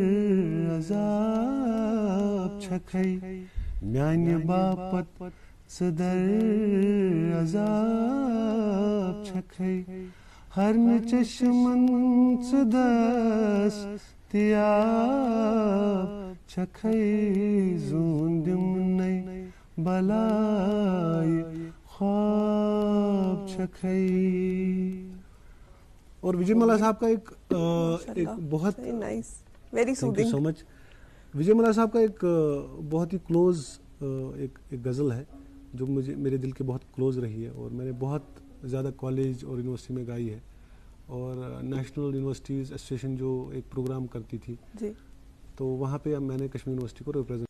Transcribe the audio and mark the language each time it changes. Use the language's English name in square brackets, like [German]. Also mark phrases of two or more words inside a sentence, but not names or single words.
[Kashmiri] अजाब छखै, म्यान बापत सदर अजाब छखै, हर न चश्मन दस्तियाब छखै, जूंदम नई बलाय ख्वाब छखै। [Hindi] और विजय मल्ला साहब का एक बहुत [English] Nice, very soothing. Thank you so much. [Hindi] विजय मल्ला साहब का एक बहुत ही क्लोज एक गज़ल है जो मेरे दिल के बहुत क्लोज रही है, और मैंने बहुत ज़्यादा कॉलेज और यूनिवर्सिटी में गाई है, और नेशनल यूनिवर्सिटीज़ एसोसिएशन जो एक प्रोग्राम करती थी जी, तो वहाँ पे मैंने कश्मीर यूनिवर्सिटी को रिप्रेजेंट।